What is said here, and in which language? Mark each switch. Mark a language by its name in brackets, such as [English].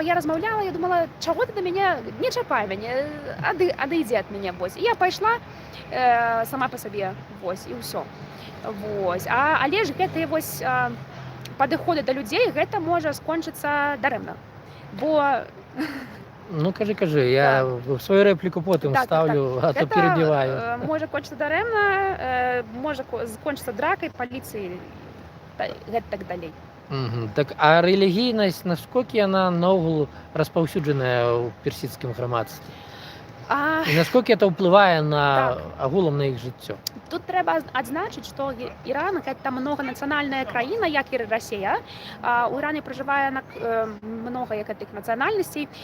[Belarusian] А я размаўляла, я думала, чаго ты да мяне, не чапай мяне, адыдзі ад мяне. Вось. І я пайшла сама па сабе, вось, і ўсё. Вось. Але ж гэтыя вось падыходы да людзей, гэта можа скончыцца дарэмна. Бо... Ну, кажы, я сваю рэпліку потым ставлю, а то перебіваю. Гэта можа кончыцца дарэмна, можа скончыцца дракай, паліцыі, гэта так далей. Так, а рэлігійнасць, насколькі яна наогул распаўсюджаная ў персідскім грамадстве? [Ukrainian] І наскільки це впливає на агулам на їх життя? [Belarusian] Тут треба адзначыць, што Іран гэта многанацыянальная краіна, як і Расія. У Іране пражывае многа якіх нацыянальнасцей.